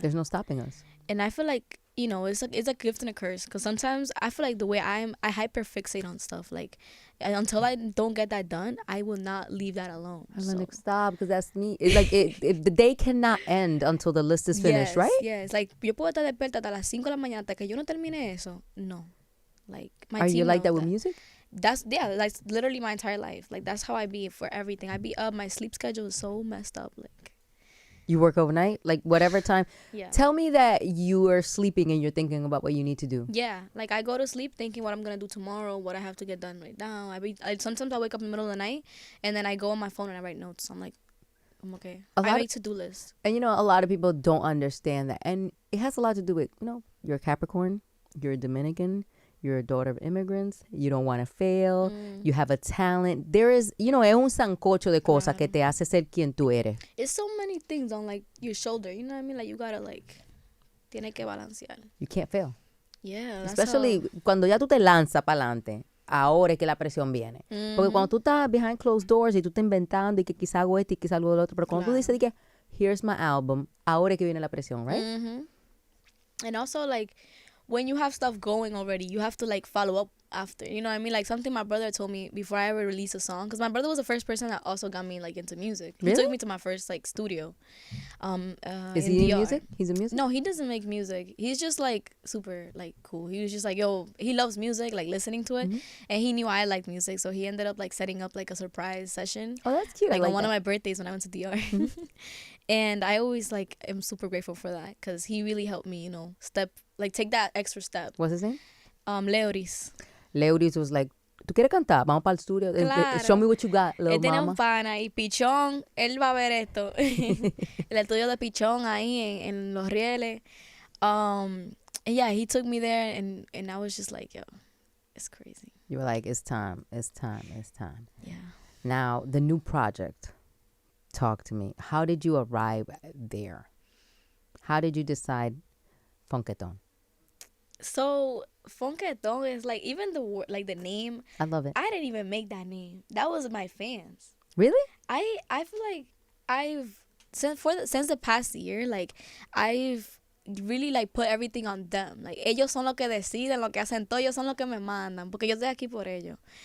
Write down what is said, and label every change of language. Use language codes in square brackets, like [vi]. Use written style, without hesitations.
[en] There's no stopping us. And I feel like, you know, it's a gift and a curse, because sometimes I feel like the way I hyperfixate on stuff, like until I don't get that done, I will not leave that alone. Lenexx, stop, because that's me. It's like the day cannot end until the list is finished, right? Yes, like [es] yo puedo estar despierta hasta las 5 de la mañana hasta que yo no termine eso. [en] No, like my Are team you like that knows with music? That's literally my entire life. Like that's how I be for everything. I be up. My sleep schedule is so messed up. Like You work overnight? Like whatever time? Yeah. Tell me that you are sleeping and you're thinking about what you need to do. Yeah, like I go to sleep thinking what I'm gonna do tomorrow, what I have to get done right now. Sometimes I wake up in the middle of the night and then I go on my phone and I write notes. I'm like, I'm okay. I make to-do lists. And a lot of people don't understand that. And it has a lot to do with, you're a Capricorn, you're a Dominican, you're a daughter of immigrants, you don't want to fail, you have a talent. There is, [es] es un sancocho de cosas que te hace ser quien tú eres. [en] It's so many things on like your shoulder, you know what I mean? Like you gotta [es] tiene que balancear. [en] You can't fail. Yeah. [es] Especially cuando ya tú te lanzas para adelante. Ahora es que la presión viene. Porque cuando tú estás [en] behind closed doors [es] y tú estás inventando y que quizá hago esto y quizá algo del otro, pero cuando tú dices que [en] here's my album, [es] ahora es que viene la presión, right? [en] And also like when you have stuff going already, you have to like follow up after, you know what I mean? Like something my brother told me before I ever released a song, because my brother was the first person that also got me like into music. He took me to my first like studio. Is he in music? He's in music? No, he doesn't make music. He's just like super like cool. He was just like, yo, he loves music, like listening to it, and he knew I liked music, so he ended up like setting up like a surprise session. Oh, that's cute. Like on one of my birthdays when I went to DR. And I always like am super grateful for that because he really helped me, take that extra step. What's his name? Leoris. [es] Leoris was like, ¿tú quieres cantar? Vamos para el estudio. Claro. [en] Show me what you got, little [es] Él tiene [en] mama. [es] un pana y Pichón, él va a ver esto. El estudio de Pichón ahí en Los Rieles. [en] And yeah, he took me there and I was just like, yo, it's crazy. You were like, it's time. Yeah. Now, the new project. Talk to me. How did you arrive there? How did you decide Funketon? So Funketon is like even the name. I love it. I didn't even make that name. That was my fans. Really? I feel like I've since the past year, like I've really like put everything on them. [es] Like ellos son lo que deciden, lo que hacen todo, ellos son lo que me mandan, porque yo estoy aquí por ellos.